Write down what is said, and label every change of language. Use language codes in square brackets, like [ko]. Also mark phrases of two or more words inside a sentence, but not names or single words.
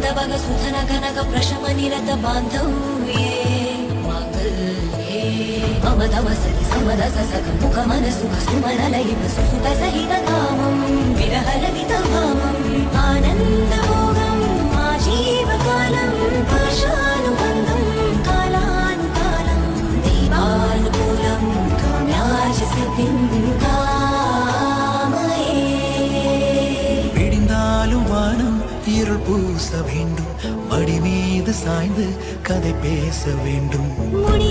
[sa] वग सुधन घनक प्रशम निरत बांधव्ये मांगल्ये मम तव सति समरस सख मुख मन सुख सुमन लयित सुसुत सहित कामं विरह ललित भामं आनंद भोगं आजीवकालं पाशानुबन्धं कालानुकालं दीवानुकूलं काम्याच सिद्धिं कामये [ta] விடிந்தாலும் வானம் இருள் பூச வேண்டும் மடி மீது சாய்ந்து கதை பேச வேண்டும்